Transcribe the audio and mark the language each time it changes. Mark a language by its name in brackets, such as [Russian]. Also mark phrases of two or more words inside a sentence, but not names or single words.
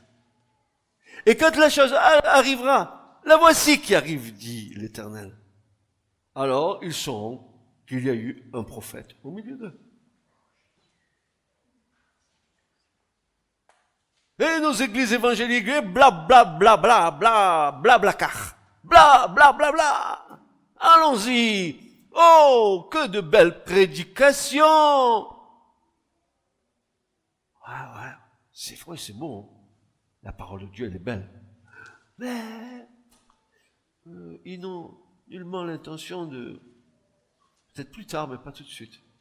[French] Et quand la chose arrivera, la voici qui arrive, dit l'Éternel. Alors, ils sauront qu'il y a eu un prophète au milieu d'eux. Et nos églises évangéliques, bla bla bla bla bla bla bla car, bla bla bla bla. Allons-y. Oh, que de belles prédications. Ouais, c'est vrai, c'est bon. La parole de Dieu, elle est belle. Mais ils n'ont nullement l'intention de, peut-être plus tard, mais pas tout de suite.